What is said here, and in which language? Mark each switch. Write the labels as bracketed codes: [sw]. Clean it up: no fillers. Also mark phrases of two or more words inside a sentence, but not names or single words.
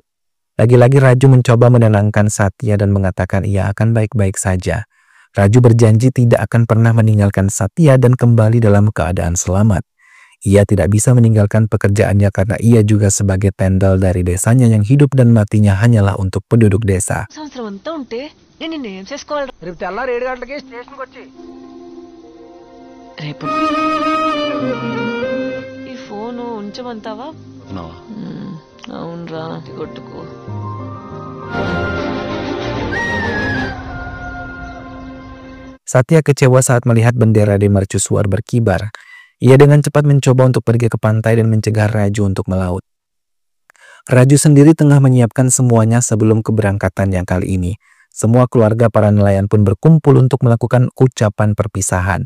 [id] Lagi-lagi Raju mencoba menenangkan Satya dan mengatakan ia akan baik-baik saja. Raju berjanji tidak akan pernah meninggalkan Satya dan kembali dalam keadaan selamat. Ia tidak bisa meninggalkan pekerjaannya karena ia juga sebagai tendal dari desanya yang hidup dan matinya hanyalah untuk penduduk desa. [te] సంవత్సరం అంతా ఉంటే నేను నిన్ను ఏం చేసుకోవాలి రేపు తెల్లారి 7 గంటలకి స్టేషన్కి వచ్చి రేపు ఈ ఫోను ఉంచమంటావా అవునరా కొట్టుకో [id] Satya kecewa saat melihat bendera di mercusuar berkibar. Ia dengan cepat mencoba untuk pergi ke pantai dan mencegah Raju untuk melaut. Raju sendiri tengah menyiapkan semuanya sebelum keberangkatan yang kali ini. Semua keluarga para nelayan pun berkumpul untuk melakukan ucapan perpisahan.